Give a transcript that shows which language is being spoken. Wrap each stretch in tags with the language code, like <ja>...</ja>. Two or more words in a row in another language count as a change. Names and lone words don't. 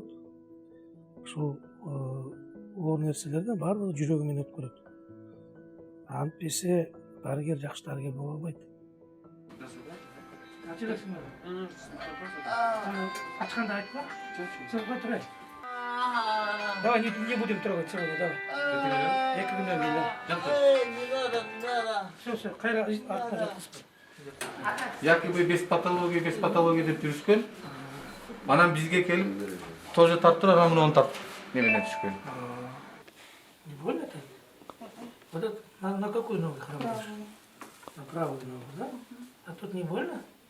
<ky>Ушул оор нерселерден баардыгы жүрөгү менен өткөрөт. Антпесе дарыгер жакшы дарыгер боло албайт. Ачыласыңбы? Ачканда айтпа. Сызга турай.</ky> <ru>Давай, не будем трогать сегодня, давай.</ru> <ky>2 күндөн кийин. Все, кайра артына жаткызып.</ky> <ru>Якобы без патологии</ru> <ky>деп жүрүшкөн. Анан бизге келип тоже тарттыр, анан муну тарт. Немене түшкөн.</ky> <ru>Не больно это? Вот это на какую ногу хромаешь? На правую ногу, да? А тут не больно?</ru>